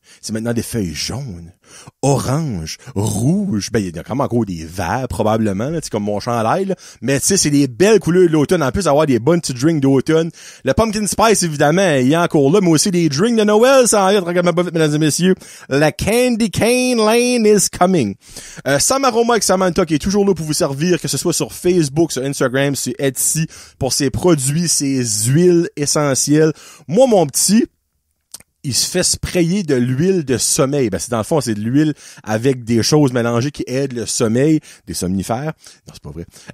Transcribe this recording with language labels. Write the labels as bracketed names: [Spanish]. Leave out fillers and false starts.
[French] C'est maintenant des feuilles jaunes, oranges, rouges. Ben, il y a quand même encore des verts, probablement, là, comme mon chandail, là. Mais tu sais, c'est des belles couleurs de l'automne. En plus d'avoir des bonnes petits drinks d'automne. Le pumpkin spice, évidemment, il y a encore là, mais aussi des drinks de Noël, ça en vient, tranquillement pas vite, mesdames et messieurs. [English] La Candy Cane Lane is coming. [French] Sam Aroma avec Samantha qui est toujours là pour vous servir, que ce soit sur Facebook, sur Instagram, sur Etsy, pour ses produits, ses huiles essentielles. Moi, mon petit, il se fait sprayer de l'huile de sommeil. Ben, c'est dans le fond, c'est de l'huile avec des choses mélangées qui aident le sommeil, des somnifères. Non, c'est pas vrai.